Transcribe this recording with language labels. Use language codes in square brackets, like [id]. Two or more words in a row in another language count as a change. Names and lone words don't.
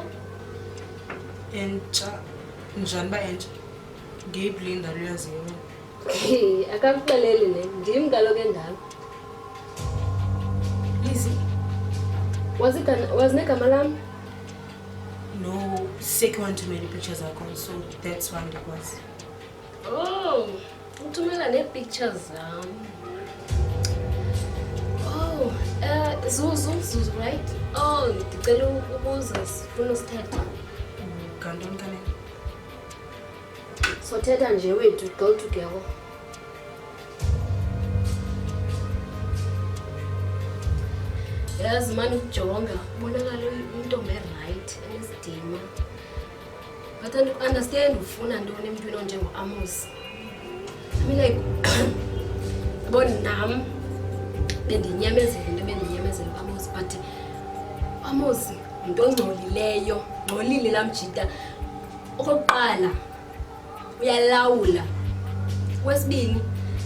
[xh] Entsha? Njani ba entsha? Ngeyiphi le ndalo uyaziyo wena? Akakuxeleli ne, ndim kaloku endala. Lizzy? Wazi negama lam? No, Seki wanthumela pictures zakho, [en] so that's why ndikwazi. [xh] Oh, uthumela nee-pictures zam. [en] Oh, Zuzu, right? [xh] Oh, ndicela ukubuza sifuna usithetha. Ngantoni kanene? Sothetha nje wethu, [en] go together. [xh] Yazi mani ukujonga, ubonakala intombi right enesidima. [en] But I understand [xh] ufuna ntoni emntwini onjengo-Amos. [en] I mean like, [xh] yabona nam bendinyamezele into bendinyamezele u-Amos, but u-Amos yinto ongcolileyo, ngcolile laa mjita. Okokuqala uyalawula.